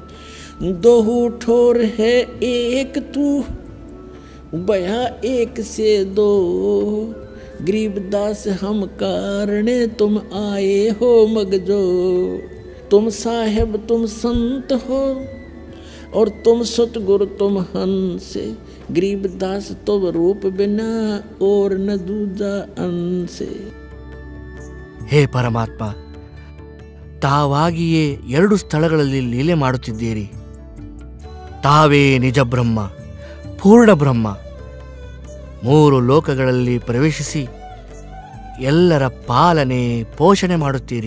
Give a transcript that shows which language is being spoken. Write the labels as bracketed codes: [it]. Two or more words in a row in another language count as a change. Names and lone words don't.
[hi] दोहू ठोर है एक तू, बया एक से दो, गरीबदास हम कारणे तुम आए हो मगजो। तुम साहेब तुम संत हो और तुम सतगुरु तुम हंस, गरीबदास तुम रूप बिना और न दूजा अंश। [kn] ಹೇ ಪರಮಾತ್ಮ, ತಾವಾಗಿಯೇ 2 ಸ್ಥಳಗಳಲ್ಲಿ ಲೀಲೆ ಮಾಡುತ್ತಿದ್ದೀರಿ. ತಾವೇ ನಿಜ ಬ್ರಹ್ಮ, ಪೂರ್ಣ ಬ್ರಹ್ಮ. 3 ಲೋಕಗಳಲ್ಲಿ ಪ್ರವೇಶಿಸಿ ಎಲ್ಲರ ಪಾಲನೆ ಪೋಷಣೆ ಮಾಡುತ್ತೀರಿ.